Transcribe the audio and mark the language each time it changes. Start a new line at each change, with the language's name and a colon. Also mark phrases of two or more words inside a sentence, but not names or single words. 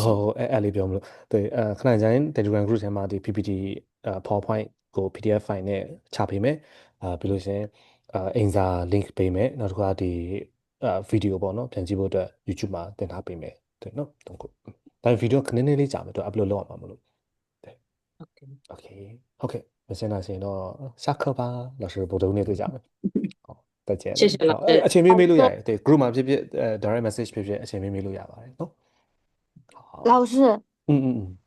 Burmese: ရှင်ဟုတ်အဲ့လေးပြောမလို့对ခဏကြာရင် Telegram group ထဲမှာဒီ PPT PowerPoint ကို
English: PDF file
Burmese: နဲ့ချပေးမယ်ပြီးလို့ရှင်အင်စာ link ပေးမယ်နောက်တစ်ခါဒီvideo ပေါ့နော်ပြန်ကြည့်ဖို့အတွက် YouTube မှာတင်ထားပေးမယ်对နော်တော့ဒါ video ခဏနေလေးကြာမယ်သူ upload လုပ်အောင်မလို့okay ဟုတ်ကဲ့မစင်တာရှင်တော့
Chinese: 下课吧老师
Burmese: ဗုဒ္ဓဦးနေ့တွေ့ကြမယ်ဟုတ်再见
Chinese: 谢谢老师
Burmese: အချိန်မေးလို့ရတယ်对 group မှာဖြစ်ဖြစ်
English: direct message
Burmese: ဖြစ်ဖြစ်အချိန်မေးလို့ရပါတယ်နော်
Chinese: 老师，嗯